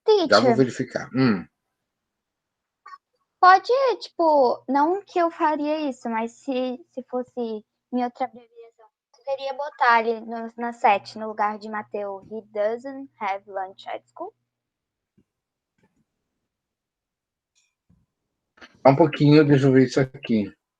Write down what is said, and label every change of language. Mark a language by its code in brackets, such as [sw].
[pt] Já vou Teacher, verificar. pode, tipo, não que eu faria isso, mas se fosse minha outra abreviação, eu poderia botar ali na 7, no lugar de Mateu. [en] He doesn't have lunch at school. [pt] Um pouquinho, deixa eu ver isso aqui.